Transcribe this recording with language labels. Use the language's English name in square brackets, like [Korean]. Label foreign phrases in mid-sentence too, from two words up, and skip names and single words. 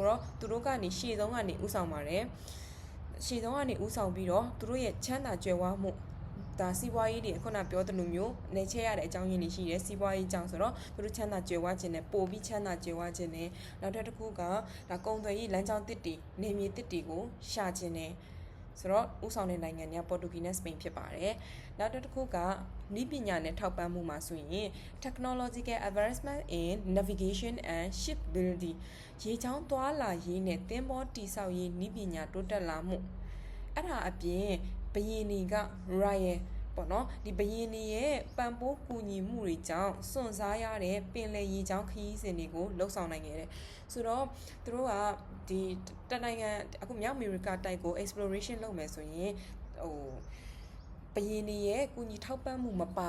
[Burmese] တော့သူတို့ကနေရှေ့ဆုံးကနေဥဆောင်ပါတယ်ရှေ့ဆုံးကနေဥဆောင်ပြီးတော့သူတို့ရဲ့ချမ်းသာကြွယ်ဝမှုဒါစီးပွားရေးတွေခုနပြောသလိုမျိုးနေချဲရတဲ့အကြောင်းရင်းတွေရှိတယ်စီးပွားရေးကြောင့်ဆိုတော့သူတို့ချမ်းသာကြွယ်ဝခြင်းနဲ့ပို့ပြီးချမ်းသာကြွယ်ဝခြင်းနဲ့နောက်တစ်ခုကဒါကုံသွယ်ရေးလမ်းကြောင်းတစ်တွေနေမြေတစ်တွေကိုရှာခြင်းနဲ့ဆိုတော့ဥဆောင်တဲ့နိုင်ငံတွေကပေါ်တူဂီနဲ့စပိန်ဖြစ်ပါတယ်နောက်တစ်ခုကနည်းပညာနဲ့ထောက်ပံ့မှုမှာဆို ရင် [English] technological advancement in navigation and shipbuilding [Burmese] ရေချောင်းသွားလာရေးနဲ့သင်္ဘောတည်ဆောက်ရေးနည်းပညာတိုးတက်လာမှုအဲ့ဒါအပြင်ဘယင်းတွေက Royal ပေါ့နော်ဒီဘယင်းတွေရဲ့ပံ့ပိုးကူညီမှုတွေကြောင့်စွန့်စားရတဲ့ပင်လယ်ရေချောင်းခရီးစဉ်တွေကိုလှုပ်ဆောင်နိုင်ခဲ့တယ်ဆိုတော့သူတို့ကဒီတနိုင်ငံအခုမြောက်အမေရိကတိုက်ကို exploration လုပ်မယ်ဆိုရင်ဘယင်းတွေရဲ့ကူညီထောက်ပံ့မှုမပါ